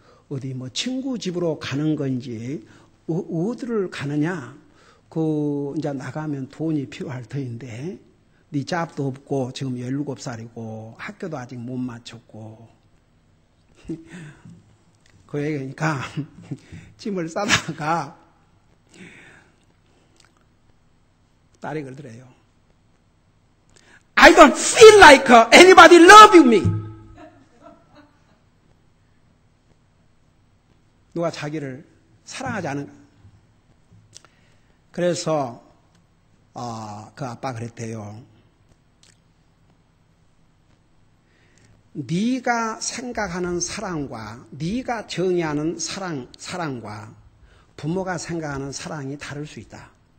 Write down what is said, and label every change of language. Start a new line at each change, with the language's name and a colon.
Korean: 어디 뭐 친구 집으로 가는 건지 어디를 가느냐 그 이제 나가면 돈이 필요할 터인데 네 잡도 없고 지금 17살이고 학교도 아직 못 마쳤고 그 얘기니까 짐을 싸다가 딸이 그러더래요.
English: I don't feel like anybody loving me.
Korean: 누가 자기를 사랑하지 않은가. 그래서 그 아빠가 그랬대요. 네가 생각하는 사랑과 네가 정의하는 사랑과 부모가 생각하는 사랑이 다를 수 있다.